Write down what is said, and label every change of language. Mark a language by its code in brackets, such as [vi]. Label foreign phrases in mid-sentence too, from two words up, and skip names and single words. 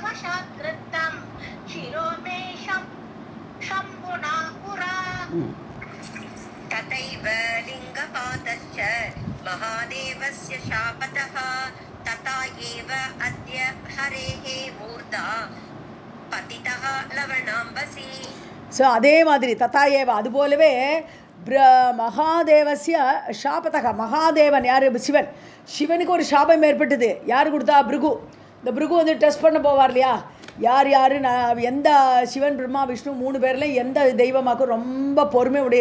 [sa] साक्षात्कृतं शिरो मे शम्भुना पुरा तथैव लिङ्गपातश्च महादेवस्य शापतः तथा एव अद्य हरेः मूर्धा पतितः लवणाम्बसी. [ta] ஸோ அதே மாதிரி [sa] तथा एव [ta] அது போலவே [sa] महादेवस्य शापतः [ta] மகாதேவன் யார் சிவன் சிவனுக்கு ஒரு சாபம் ஏற்பட்டது யார் கொடுத்தா பிருகு இந்த பிருகு வந்து டெஸ்ட் பண்ண போவார் இல்லையா யார் யார் நான் எந்த சிவன் பிரம்மா விஷ்ணு 3 பேரில் எந்த தெய்வமாக்கும் ரொம்ப பொறுமை உடைய